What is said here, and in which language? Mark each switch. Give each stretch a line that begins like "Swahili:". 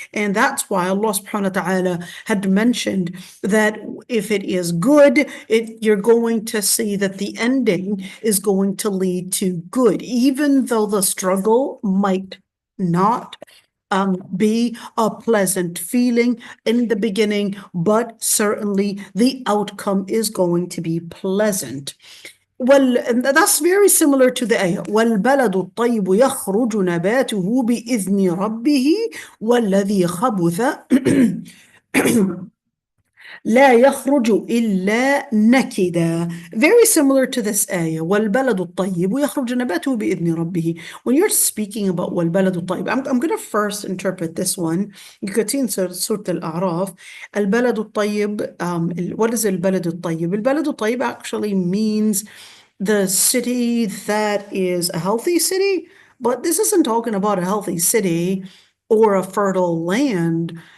English: And that's why Allah subhanahu wa ta'ala had mentioned that if it is good, you're going to see that the ending is going to lead to good, even though the struggle might not be a pleasant feeling in the beginning, but certainly the outcome is going to be pleasant. Well, and that's very similar to the ayah.
Arabic: وَالْبَلَدُ الطَّيِّبُ يَخْرُجُ نَبَاتُهُ بِإِذْنِ رَبِّهِ وَالَّذِي خَبُثَ لا يخرج إلا نكدا.
English: Very similar to this ayah.
Arabic: والبلد الطيب يخرج نباته بإذن ربه.
English: When you're speaking about
Arabic: والبلد الطيب,
English: I'm going to first interpret this one. You could see in Surah Al-A'raf,
Arabic: البلد الطيب,
English: what is البلد الطيب?
Arabic: البلد الطيب
English: actually means the city that is a healthy city, but this isn't talking about a healthy city or a fertile land.